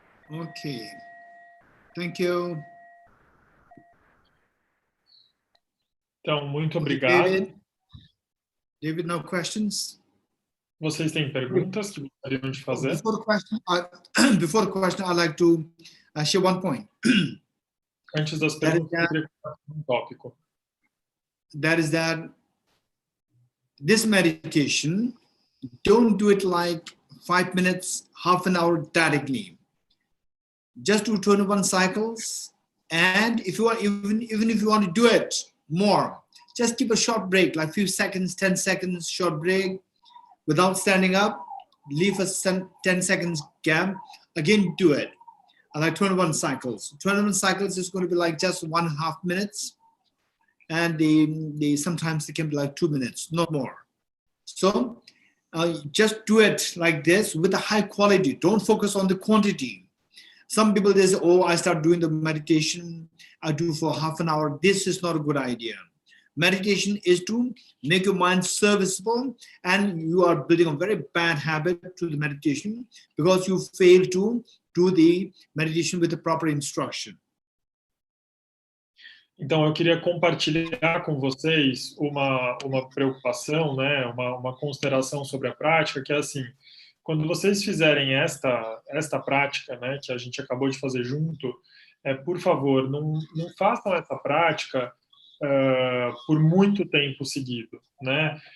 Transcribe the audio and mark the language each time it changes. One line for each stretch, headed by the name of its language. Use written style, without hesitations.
English: Okay. Thank you.
Portuguese: Então, muito
English: Okay,
Portuguese: obrigado.
English: David, no questions?
Portuguese: Vocês têm perguntas que gostariam de fazer?
English: Before the question, I'd like to share one point.
Portuguese: Antes das perguntas, eu queria comentar um tópico.
English: That is that this meditation, don't do it like 5 minutes, half an hour directly. Just do 21 cycles, and if you want, even if you want to do it more, just keep a short break, like few seconds, 10 seconds, short break, without standing up, leave a 10 seconds gap, again do it. I like 21 cycles. 21 cycles is going to be like just 1.5 minutes, and sometimes it can be like 2 minutes, not more. So just do it like this with a high quality. Don't focus on the quantity. Some people, they say, oh, I start doing the meditation, I do for half an hour. This is not a good idea. meditation is to make your mind serviceable, and you are building a very bad habit to the meditation because you fail to do the meditation with the proper instruction.
Portuguese: Então, eu queria compartilhar com vocês uma preocupação, né, uma consideração sobre a prática, que é assim, quando vocês fizerem esta prática, né, que a gente acabou de fazer junto, por favor, não façam essa prática por muito tempo seguido, né?